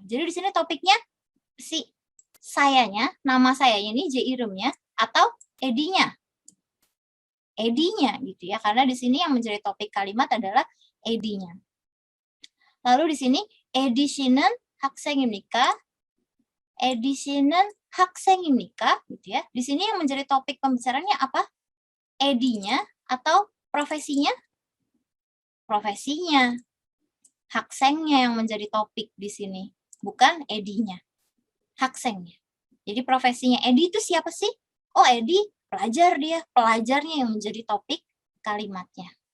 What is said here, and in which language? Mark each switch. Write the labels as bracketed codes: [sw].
[id] Jadi di sini topiknya si sayanya, nama sayanya ini 제 이름nya atau Edinya. Edinya gitu ya, karena di sini yang menjadi topik kalimat adalah Edinya. Lalu di sini [ko] edisi는 학생입니까? edisi는 학생입니까? [id] Gitu ya. Di sini yang menjadi topik pembicaraannya apa? Edinya atau profesinya? Profesinya. 학생nya yang menjadi topik di sini, bukan Edinya. Haksennya. Jadi profesinya Edi itu siapa sih? Oh, Edi pelajar dia, pelajarnya yang menjadi topik kalimatnya.